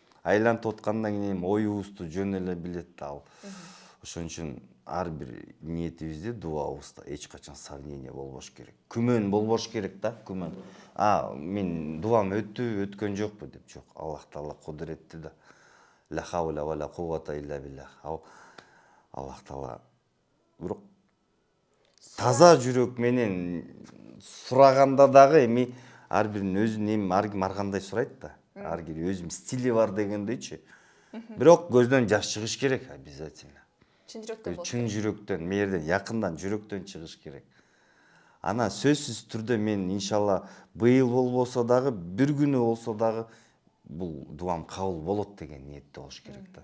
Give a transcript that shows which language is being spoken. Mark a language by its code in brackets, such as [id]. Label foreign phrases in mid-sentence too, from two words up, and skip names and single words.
[ky] айлантып аткандан кийин оюбузду жөн эле билет ал. Ошон үчүн ар бир ниетибизде, дуабызда эч качан сомнение болбош керек. Күмөн болбош керек да, күмөн. Мен дуам өткөн жокпу деп жок. Аллах Таала кудуретти да. [ar] لا حول ولا قوة إلا بالله. [ky] Аллах Таала бирок таза жүрөк менен сураганда дагы эми ар биринин өзүнүн эми ар ким ар кандай сурайт да. Ар ким өзүнүн стили бар дегендейчи. Бирок көздөн жаш чыгыш керек обязательно. Чын жүрөктөн болот. Чын жүрөктөн, мээрден, якындан, жүрөктөн чыгыш керек. Ана сөзсүз түрдө мен иншалла быйыл болбосо дагы, бир күнү болсо дагы бул дуам кабыл болот деген ниетте болуш керек да.